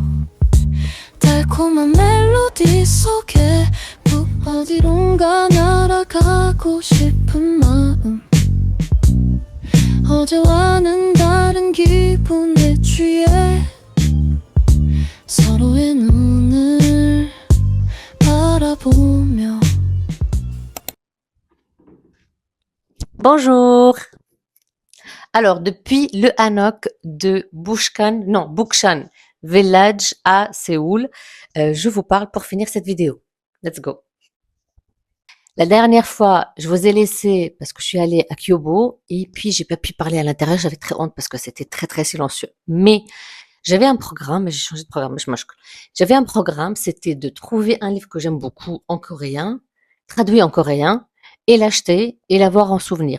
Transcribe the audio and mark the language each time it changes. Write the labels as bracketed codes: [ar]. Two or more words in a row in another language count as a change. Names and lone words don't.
[ko] 달콤한 멜로디 속에 푹 어디론가 날아가고 싶은 마음 어제와는 다른 기분에 취해 서로의 눈을 바라보며 [fr] Bonjour. Alors, depuis le hanok de Bukshan Village à Séoul, je vous parle pour finir cette vidéo. [en] Let's go. [fr] La dernière fois, je vous ai laissé parce que je suis allée à Kyobo et puis j'ai pas pu parler à l'intérieur. J'avais très honte parce que c'était très très silencieux. Mais j'avais un programme, j'ai changé de programme. J'avais un programme, c'était de trouver un livre que j'aime beaucoup en coréen, traduit en coréen, et l'acheter et l'avoir en souvenir.